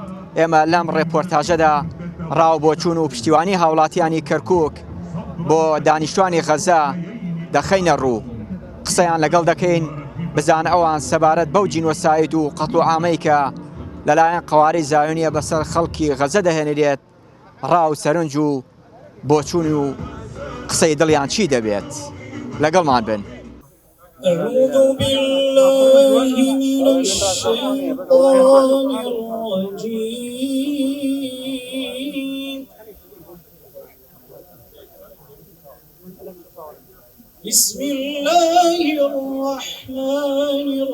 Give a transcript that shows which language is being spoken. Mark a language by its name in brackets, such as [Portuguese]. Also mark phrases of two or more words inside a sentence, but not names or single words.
[Central Kurdish] ئێمە لەم ڕێپۆرتاژەدا ڕاوبۆچوون و پشتیوانی هاوڵاتیانی کەرکووک بۆ دانیشتوانی غەزە دەخەینە ڕوو، قسەیان لەگەڵ دەکەین بزان ئەوان سەبارەت بەو جینۆساید و قەتڵ و عامەی کە لەلایەن قەواری زایۆنیە بەسەر خەڵکی غەزە دەهێنرێت ڕاو سەرنج و بۆچوون و قسەی دڵیان چی دەبێت. لەگەڵمان بن. [Arabic] أعوذ بالله من الشيطان الرجيم بسم الله الرحمن